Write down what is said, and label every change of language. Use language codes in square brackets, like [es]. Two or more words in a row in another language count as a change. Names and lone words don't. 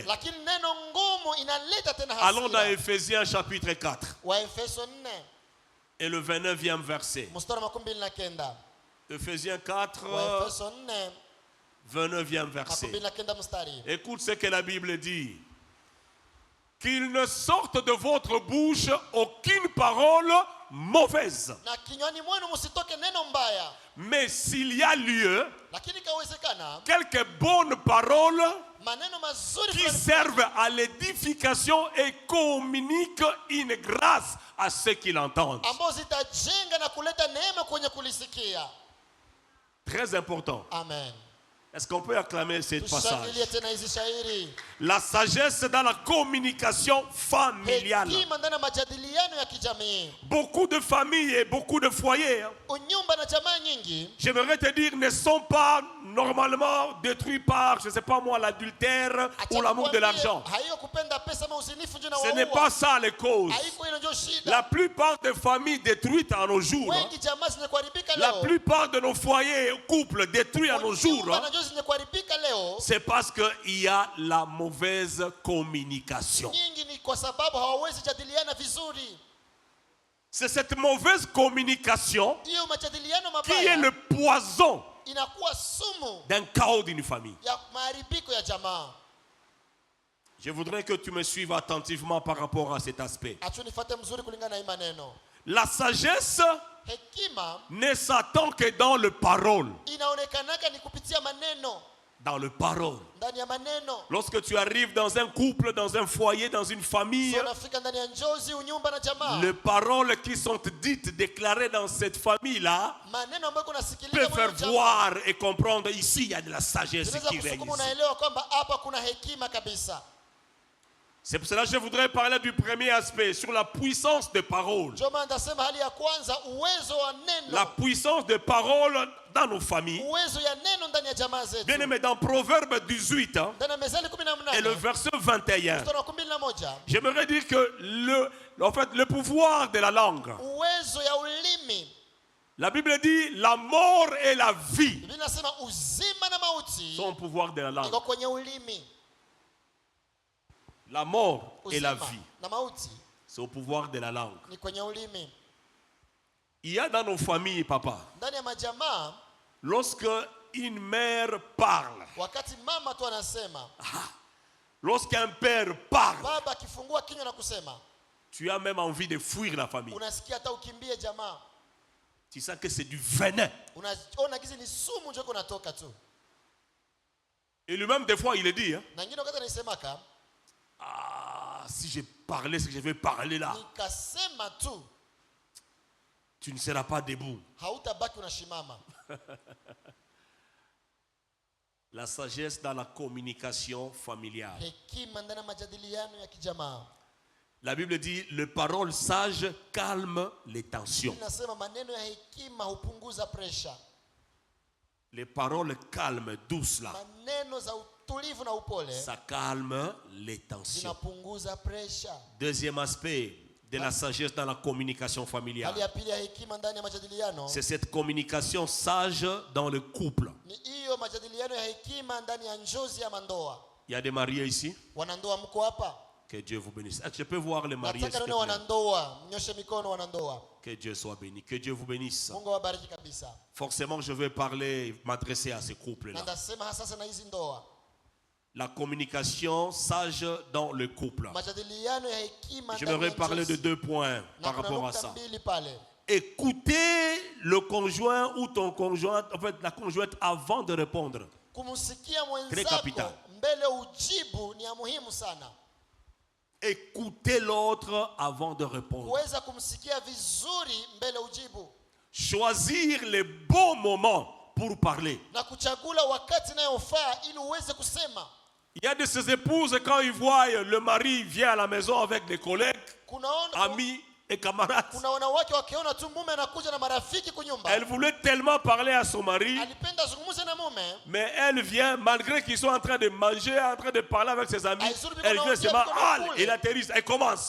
[sw] Lakini neno ngumu inaleta tena [fr] Allons dans [sw] hasira. [fr] Ephésiens chapitre 4 [sw] Wa Efeso 4 [fr] et le 29e verset. [sw] mstari wa 29. [fr] Ephésiens 4, [sw] Wa Efeso 4 [fr] 29e verset. [sw] 29 mstari. [fr] Écoute ce que la Bible dit. qu'il ne sorte de votre bouche aucune parole mauvaise. [sw] Na kinywani mwenu msitoke neno mbaya. [fr] Mais s'il y a lieu, [sw] Lakini kawezekana [fr] quelques bonnes paroles [sw] maneno mazuri [fr] qui servent à l'édification et communiquent une grâce à ceux qui l'entendent. [sw] ambazo zitajenga na kuleta neema kwenye kulisikia. [fr] Très important. Amen. Est-ce qu'on peut acclamer ce passage? [sw] Tushangilie tena hizi shairi. [fr] La sagesse dans la communication familiale. [sw] Hekima ndani ya majadiliano ya kijamii. [fr] Beaucoup de familles et beaucoup de foyers, [sw] Unyumba na jamaa nyingi, [fr] j'aimerais te dire, ne sont pas normalement détruits par, je ne sais pas moi, l'adultère ou l'amour de l'argent. [sw] Haiyo kupenda pesa ama uzinifu ndio na [fr] Ce n'est pas ça les causes. [sw] Haiko hilo ndio shida. [fr] La plupart des familles détruites à nos jours, [sw] Wengi jamaa zinakuharibika [fr] la [sw] leo. [fr] plupart de nos foyers et couples détruits à nos jours, [sw] Unyumba na ndio zinakuharibika leo. [fr] c'est parce qu'il y a la mauvaise communication. [sw] Nyingi ni kwa sababu hawawezi jadiliana vizuri. [fr] C'est cette mauvaise communication [sw] Hiyo majadiliano [fr] qui est [sw] mabaya [fr] le poison [sw] inakuwa sumu [fr] d'un chaos d'une famille. [sw] ya maharibiko ya jamaa. [fr] Je voudrais que tu me suives attentivement par rapport à cet aspect. [sw] Acha nifuate mzuri kulingana na hii maneno. [fr] La sagesse [sw] Hekima [fr] ne s'attend que dans le parole. [sw] inaonekanaka ni kupitia maneno, [fr] Dans le parole. [sw] ndani ya maneno. [fr] Lorsque tu arrives dans un couple, dans un foyer, dans une famille, [sw] So unafika ndani ya njozi, unyumba na jamaa. [fr] les paroles qui sont dites, déclarées dans cette famille-là, [sw] Maneno ambayo kunasikiliza [fr] peuvent [sw] mwenye [fr] faire [sw] jamaa. [fr] voir et comprendre ici, il y a de la sagesse [sw] Zinaweza [fr] qui règne [sw] kusukuma [fr] ici. [sw] unaelewa kwamba hapa kuna hekima kabisa. [fr] C'est pour cela que je voudrais parler du premier aspect, sur la puissance des paroles. [sw] Ndio maana ndasema hali ya kwanza, uwezo wa neno. [fr] La puissance des paroles dans nos familles. [sw] Uwezo ya neno ndani ya jamaa zetu. [fr] Bien aimé, dans Proverbe 18 [sw] Ndani ya Methali 18 [fr] et le verset 21, [sw] mstari wa 12, [fr] j'aimerais dire que le pouvoir de la langue, [sw] uwezo ya ulimi. [fr] la Bible dit la mort et la vie [sw] Biblia inasema uzima na mauti [fr] sont au pouvoir de la langue. [sw] iko kwenye ulimi. [fr] La mort et la [sw] Uzima [fr] vie, [sw] na mauti [fr] c'est au pouvoir de la langue. [sw] ni kwenye ulimi. [fr] Il y a dans nos familles, papa, [sw] Ndani ya majamaa, [fr] lorsque une mère parle, [sw] wakati mama tu anasema, [fr] lorsqu'un père parle, [sw] baba akifungua kinywa na kusema, [fr] tu as même envie de fuir la famille. [sw] unasikia hata ukimbie jamaa. [fr] Tu sais que c'est du venin. [sw] Unaona gizi ni sumu njoo kunatoka tu. [fr] Et lui-même, des fois, il le dit, hein, [sw] Na ngine wakati anasemaka, [fr] si je parlais ce que je vais parler là, [sw] nikasema tu, [fr] tu ne seras pas debout. [sw] hautabaki unashimama. [fr] La sagesse dans la communication familiale. [sw] Hekima ndani ya majadiliano ya kijamaa. [fr] La Bible dit, les paroles sages calment les tensions. [sw] Inasema maneno ya hekima hupunguza pressure. [fr] Les paroles calmes, douces là, [sw] Maneno za utulivu na upole [fr] ça calme les tensions. [sw] zinapunguza pressure. [fr] Deuxième aspect de la sagesse dans la communication [sw] Hali [fr] familiale, [sw] ya pili ya hekima ndani ya majadiliano [fr] c'est cette communication sage dans le couple. [sw] ni hiyo majadiliano ya hekima ndani ya njozi ya mandoa. [fr] Il y a des mariés ici. [sw] Wanandoa mko hapa? [fr] Que Dieu vous bénisse. Est-ce que je peux voir les mariés, s'il [sw] Nataka [fr] te [sw] nione [fr] plaît? [sw] wanandoa, mnyoshe mikono wanandoa. [fr] Que Dieu soit béni. Que Dieu vous bénisse. [sw] Mungu awabariki kabisa. [fr] Forcément, je vais parler, m'adresser à ces couples-là. [sw] Na ndasema hasa na hizi ndoa. [fr] La communication sage dans le couple. [sw] Majadiliano ya hekima [fr] Je [sw] ndani [fr] vais [sw] ya [fr] parler de [sw] njozi. [fr] deux points [sw] Na [fr] par [sw] kuna [fr] rapport à [sw] nukta [fr] ça. [sw] mbili pale. [fr] Écouter le conjoint ou ton conjoint, en fait la conjointe avant de répondre. [sw] Kumsikia [fr] Très [sw] mwenzako [fr] capital. [sw] mbele ujibu ni ya muhimu sana. [fr] Écouter l'autre avant de répondre. [sw] Kuweza kumsikia vizuri mbele ujibu. [fr] Choisir les bons moments pour parler. [sw] Na kuchagula wakati inayofaa ili uweze kusema. [fr] Il y a de ces épouses, quand ils voient le mari vient à la maison avec des collègues, amis et camarades, [sw] kuna wanawake wakiona tu mume anakuja na marafiki kunyumba. [fr] elle voulait tellement parler à son mari, [sw] Alipenda zungumze na mume. [fr] mais elle vient, malgré qu'ils sont en train de manger, en train de parler avec ses amis, elle vient seulement, il atterrisse, elle commence.